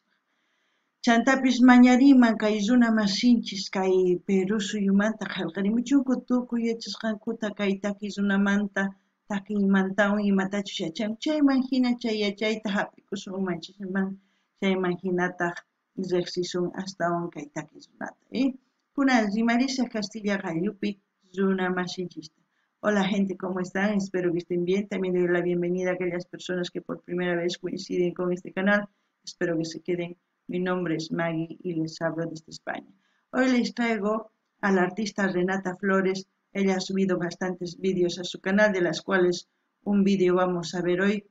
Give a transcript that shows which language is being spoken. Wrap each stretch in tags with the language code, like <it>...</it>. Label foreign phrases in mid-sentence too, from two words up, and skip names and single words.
<qu>Chantapis mañariman kay runa masinchis kay Perú suyumanta qillqarimuchunku tukuy yachasqankuta kay takiy runamanta takiymantawan imatachus yachan chayman hina chay yachayta hap'ikusunmanchikman chayman hinataq riqsisun astawan kay takiy runata. Kunan rimarisaq Castilla Qalluppi runa masinchista.</qu> <es>Hola gente, ¿cómo están? Espero que estén bien. También doy la bienvenida a aquellas personas que por primera vez coinciden con este canal. Espero que se queden. Mi nombre es Maggie y les hablo desde España. Hoy les traigo a la artista Renata Flores. Ella ha subido bastantes vídeos a su canal, de las cuales un vídeo vamos a ver hoy.</es>